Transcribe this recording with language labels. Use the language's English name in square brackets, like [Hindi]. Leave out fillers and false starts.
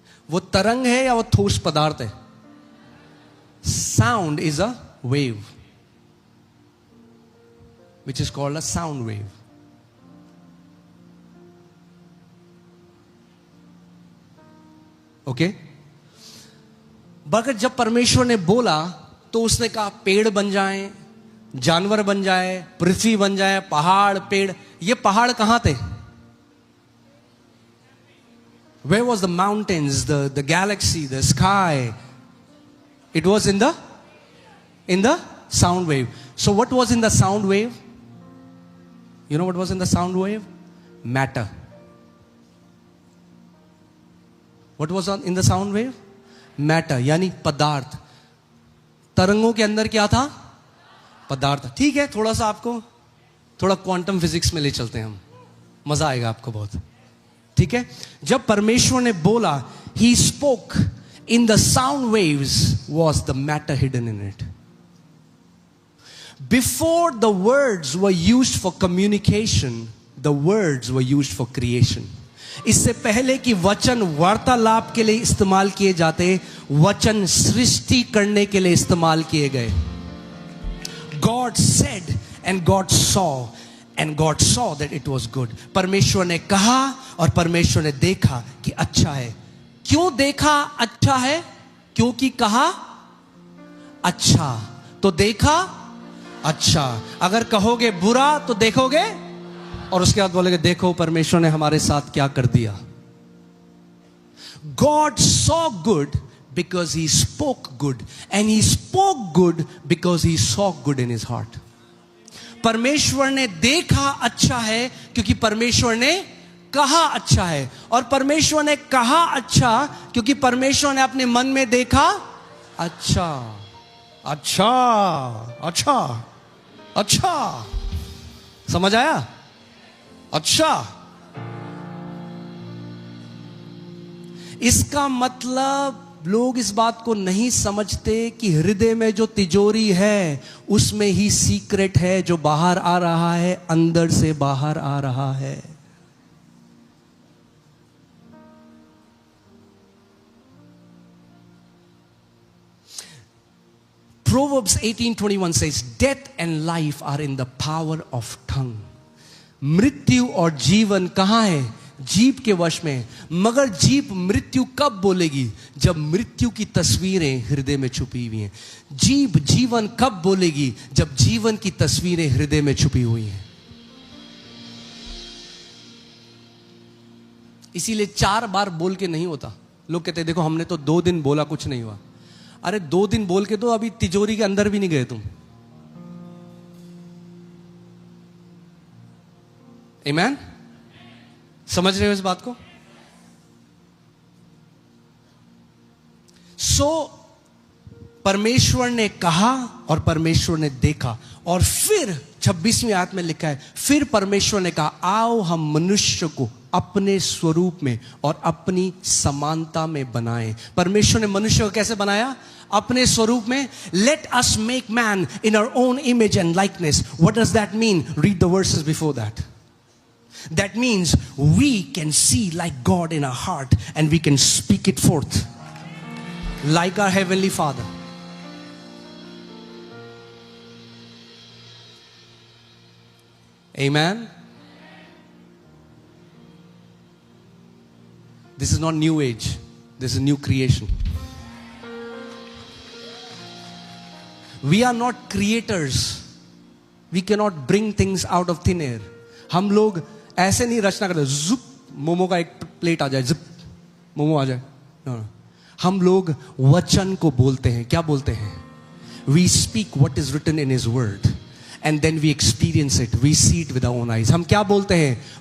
[Hindi] वो तरंग है या वो ठोस पदार्थ है? [English] Sound is a wave, which is called a sound wave. Okay? [Hindi] मगर जब परमेश्वर ने बोला तो उसने कहा पेड़ बन जाएं, जानवर बन जाए, पृथ्वी बन जाए, पहाड़, पेड़. ये पहाड़ कहां थे? [English] Where was the mountains, the galaxy, the sky? It was in the sound wave. So what was in the sound wave? You know what was in the sound wave? Matter. What was in the sound wave? [Hindi] Matter, यानी पदार्थ. तरंगों के अंदर क्या था? पदार्थ. ठीक है, थोड़ा सा आपको थोड़ा क्वांटम फिजिक्स में ले चलते हैं हम, मजा आएगा आपको बहुत. ठीक है. जब परमेश्वर ने बोला, [English] he spoke, in the sound waves was the matter hidden in it. Before the words were used for communication, the words were used for creation. [Hindi] इससे पहले कि वचन वार्तालाप के लिए इस्तेमाल किए जाते, वचन सृष्टि करने के लिए इस्तेमाल किए गए. [English] God said and God saw and God saw that it was good. [Hindi] परमेश्वर ने कहा और परमेश्वर ने देखा कि अच्छा है. क्यों देखा अच्छा है? क्योंकि कहा अच्छा तो देखा अच्छा. अगर कहोगे बुरा तो देखोगे और उसके बाद बोलेगे देखो परमेश्वर ने हमारे साथ क्या कर दिया. [English] God saw good because he spoke good, and he spoke good because he saw good in his heart. [Hindi] परमेश्वर ने देखा अच्छा है क्योंकि परमेश्वर ने कहा अच्छा है, और परमेश्वर ने कहा अच्छा क्योंकि परमेश्वर ने अपने मन में देखा अच्छा. अच्छा अच्छा अच्छा, समझ आया? अच्छा, इसका मतलब लोग इस बात को नहीं समझते कि हृदय में जो तिजोरी है उसमें ही सीक्रेट है जो बाहर आ रहा है, अंदर से बाहर आ रहा है। [English] Proverbs 18:21 says, "Death and life are in the power of tongue." [Hindi] मृत्यु और जीवन कहां है? जीभ के वश में। मगर जीभ मृत्यु कब बोलेगी? जब मृत्यु की तस्वीरें हृदय में छुपी हुई हैं। जीभ जीवन कब बोलेगी? जब जीवन की तस्वीरें हृदय में छुपी हुई हैं। इसीलिए 4 बार बोल के नहीं होता। लोग कहते हैं देखो हमने तो 2 दिन बोला, कुछ नहीं हुआ। अरे 2 दिन बोल के तो अभी तिजोरी के अंदर भी नहीं गए तुम। आमीन? समझ रहे हो इस बात को? परमेश्वर ने कहा और परमेश्वर ने देखा, और फिर 26वीं आयत में लिखा है, फिर परमेश्वर ने कहा आओ हम मनुष्य को अपने स्वरूप में और अपनी समानता में बनाएं। परमेश्वर ने मनुष्य को कैसे बनाया? अपने स्वरूप में। [English] Let us make man in our own image and likeness. What does that mean? Read the verses before that. That means we can see like God in our heart and we can speak it forth like our Heavenly Father. Amen? This is not new age. This is new creation. We are not creators. We cannot bring things out of thin air. [Hindi] हम लोग ऐसे नहीं रचना करते, जुप मोमो का एक plate आ जाए, zip momo आ जाए। no. हम लोग वचन को बोलते हैं। क्या बोलते हैं? [English] We speak what is written in his word and then we experience it, we see it with our own eyes. [Hindi] हम क्या बोलते हैं?